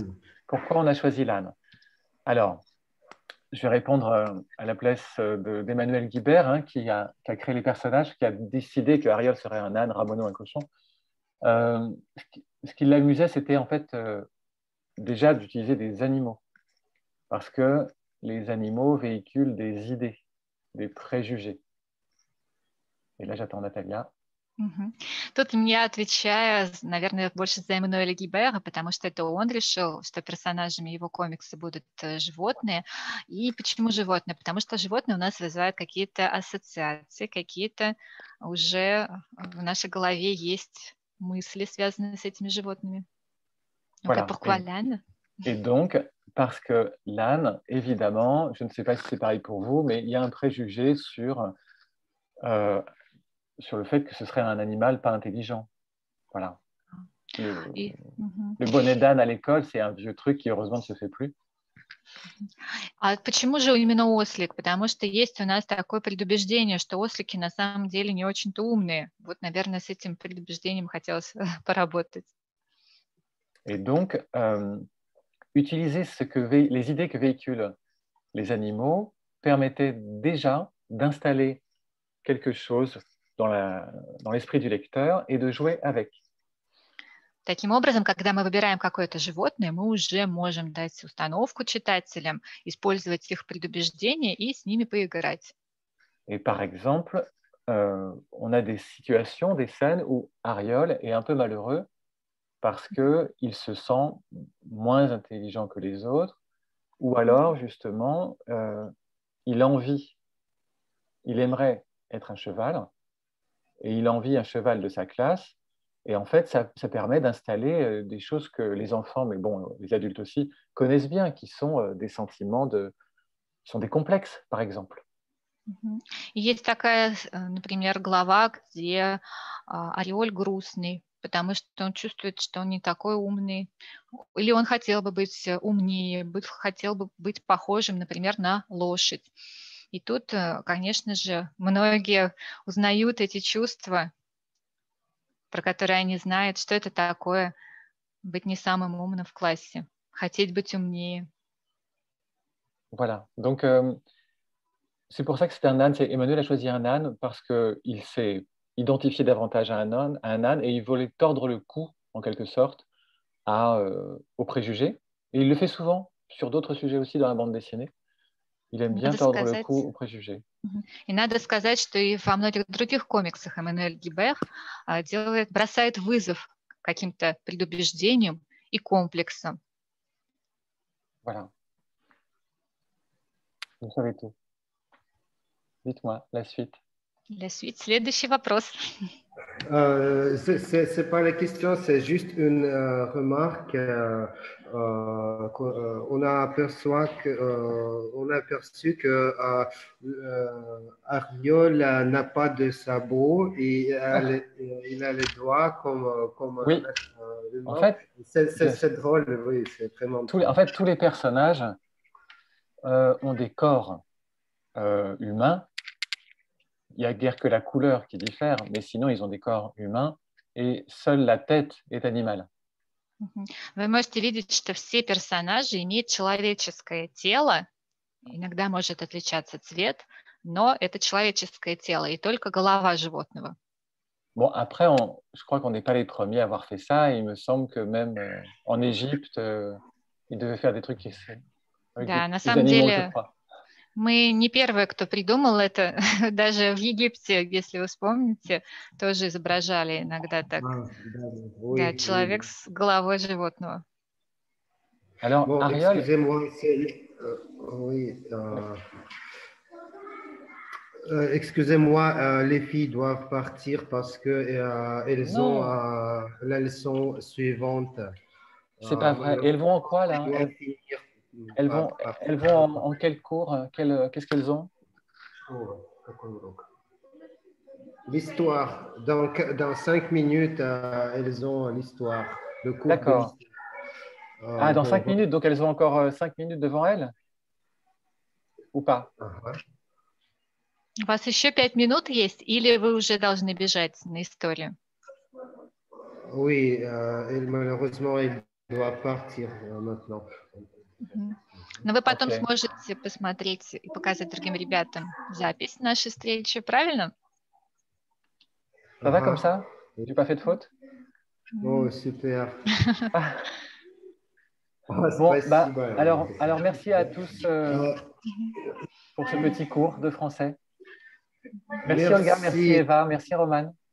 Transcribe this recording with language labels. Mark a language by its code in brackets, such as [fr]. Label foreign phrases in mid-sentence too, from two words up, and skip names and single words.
[fr] Pourquoi on a choisi l'âne? Alors, je vais répondre à la place d'Emmanuel Guibert, hein, qui a créé les personnages, qui a décidé que Ariel serait un âne, Ramono un cochon. Ce qui l'amusait, c'était en fait déjà d'utiliser des animaux, parce que les animaux véhiculent des idées, des préjugés. Et là, j'attends Natalia. [ru] Тут я отвечаю, наверное, больше за Эммануэля Гибера, потому что это он решил, что персонажами его комикса будут животные. И почему животные? Потому что животные у нас вызывают какие-то ассоциации, какие-то уже в нашей голове есть мысли, связанные с этими животными. [fr] Voilà. Pourquoi l'âne? Et donc, parce que l'âne, évidemment, je ne sais pas si c'est pareil pour vous, mais il y a un préjugé sur le fait que ce serait un animal pas intelligent. Voilà. Le bonnet d'âne à l'école, c'est un vieux truc qui, heureusement, ne se fait plus. [ru] А почему же именно ослик? Потому что есть у нас такое предубеждение, что ослики на самом деле не очень-то умные. Вот, наверное, с этим предубеждением хотелось поработать. [fr] Et donc, utiliser les idées que véhiculent les animaux permettait déjà d'installer quelque chose dans l'esprit du lecteur et de jouer avec. [ru] Таким образом, когда мы выбираем какое-то животное, мы уже можем дать установку читателям, использовать их предубеждения и с ними поиграть. [fr] Et par exemple, on a des situations, des scènes où Ariol est un peu malheureux parce qu'il se sent moins intelligent que les autres, ou alors, justement, il aimerait être un cheval, et il envie un cheval de sa classe, et en fait, ça permet d'installer des choses que les enfants, mais bon, les adultes aussi, connaissent bien, qui sont des sentiments, qui sont des complexes, par exemple. [ru] Есть такая, например, глава, где Ореоль грустный, потому что он чувствует, что он не такой умный, или он хотел бы быть умнее, хотел бы быть похожим, например, на лошадь. И тут, конечно же, многие узнают эти чувства, про которые они знают, что это такое быть не самым умным в классе, хотеть быть умнее. [fr] Voilà, donc c'est pour ça que c'est un âne. Emmanuel a choisi un âne parce qu'il s'est identifié davantage à un âne et il voulait tordre le cou, en quelque sorte, aux préjugés. Et il le fait souvent sur d'autres sujets aussi dans la bande dessinée. Il aime bien tordre le cou aux préjugés. [ru] И надо сказать, что и во многих других комиксах Эммануэль Гибер бросает вызов каким-то предубеждениям и комплексам. [fr] Voilà. Vous savez tout. Dites-moi, la suite. La suite, [ru] следующий вопрос. [fr] C'est pas la question, c'est juste une remarque. On a aperçu que Ariol n'a pas de sabot et il a les doigts comme oui. humain. En fait, c'est drôle, oui, c'est vraiment drôle. En fait, tous les personnages ont des corps humains. Il n'y a guère que la couleur qui diffère, mais sinon, ils ont des corps humains et seule la tête est animale. [ru] Вы можете видеть, что все персонажи имеют человеческое тело. Иногда может отличаться цвет, но это человеческое тело, и только голова животного. [fr] Bon, après, je crois qu'on n'est pas les premiers à avoir fait ça. Et il me semble que même en Égypte, ils devaient faire des trucs avec [ru] да, [fr] des [ru] на самом [fr] animaux, [ru] деле, [fr] je crois. [ru] Мы не первые, кто придумал это. Даже в Египте, если вы вспомните, тоже изображали иногда так. Да, человек с головой животного. [fr] Alors, bon, Ariol... excusez-moi, oui. Excusez-moi, les filles doivent partir parce que elles ont la leçon suivante. C'est pas vrai. Et elles vont en quoi là? Elles vont en quel cours? Qu'est-ce qu'elles ont? L'histoire. Dans 5 minutes, elles ont l'histoire. D'accord. Dans 5 minutes, donc elles ont encore 5 minutes devant elles? Ou pas? [ru] У вас еще 5 минут есть, или вы уже должны бежать на историю? [fr] Oui, malheureusement, il doit partir maintenant. [ru] Но вы потом сможете посмотреть и показать другим ребятам запись нашей встречи, правильно? [fr] Ça va comme ça? J'ai pas fait de faute? Oh, super. Bon, bah, alors merci à tous pour ce petit cours de français. Merci Olga, merci Eva, merci Roman.